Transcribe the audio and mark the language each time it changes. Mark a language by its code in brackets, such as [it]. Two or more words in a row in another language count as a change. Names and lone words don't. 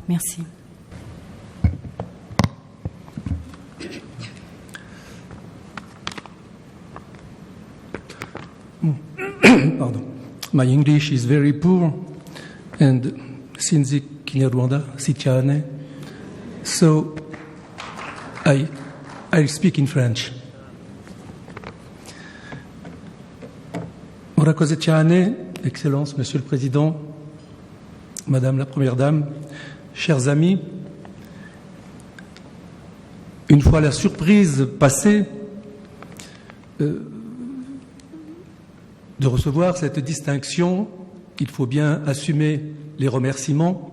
[fr] Merci. Pardon. [en] My English is very poor, and since Kinyarwanda sicyane, so I speak in French. [rw] Murakoze cyane, [fr] Excellence, Monsieur le Président, Madame la Première Dame, chers amis, une fois la surprise passée de recevoir cette distinction, il faut bien assumer les remerciements.